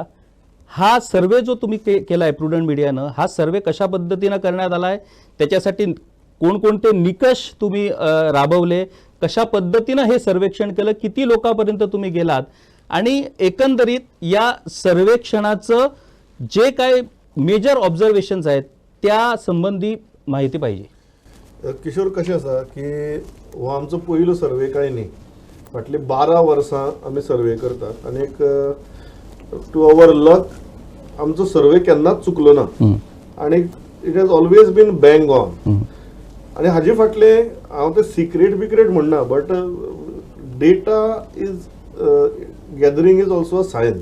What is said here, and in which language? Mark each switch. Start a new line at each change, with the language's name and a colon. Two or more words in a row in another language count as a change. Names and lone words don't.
Marathi: हा सर्वे जो तुम्ही केलाय प्रुडंट मीडियानं, हा सर्वे कशा पद्धतीनं करण्यात आलाय, त्याच्यासाठी कोणकोणते निकष तुम्ही राबवले, कशा पद्धतीनं हे सर्वेक्षण केलं, किती लोकांपर्यंत तुम्ही गेलात आणि एकंदरीत या सर्वेक्षणाचं जे काय
English: major observations
Marathi: आहेत त्या संबंधी माहिती पाहिजे. किशोर,
Konkani: कशें आसा की हो आमचो पयलो सर्वे काय न्ही. फाटली 12 वर्सां आमी सर्वे करतात आणि एक
English: to our luck
Konkani: आमचो सर्वे केन्नाच चुकलो ना आणि
English: it has always been bang on.
Konkani: आणि हाजे फाटले हांव ते सिक्रेट म्हणना,
English: but data is gathering is also a science.